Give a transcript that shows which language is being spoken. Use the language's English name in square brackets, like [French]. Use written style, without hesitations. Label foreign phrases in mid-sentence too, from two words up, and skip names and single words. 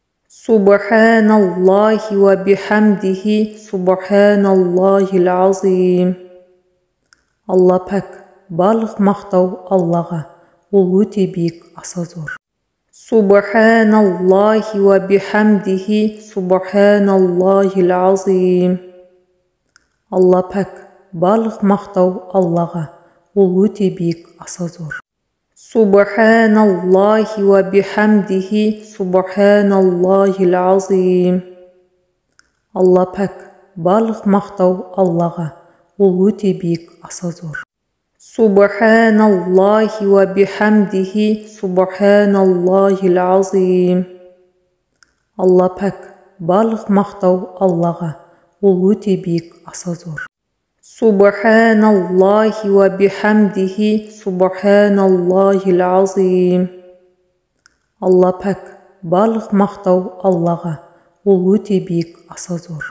[Arabic] سبحان الله وبحمده، سبحان الله العظيم. [Kazakh] Алла пәк, барлық мақтау Аллаға, ол өте биік, аса зор. [Arabic] سبحان الله وبحمده، سبحان الله العظيم. [Kazakh] Алла пәк, барлық мақтау Аллаға, ол өте биік, аса зор. [Arabic] سبحان الله وبحمده، سبحان الله العظيم. [Kazakh] Алла пәк, барлық мақтау Аллаға, ол өте биік, аса зор. [Arabic] سبحان الله وبحمده، سبحان الله العظيم. [Kazakh] Алла пәк, барлық мақтау Аллаға, ол өте биік, аса зор. [Arabic] سبحان الله وبحمده، سبحان الله العظيم. [Kazakh] Алла пәк, барлық мақтау Аллаға, ол өте биік, аса зор.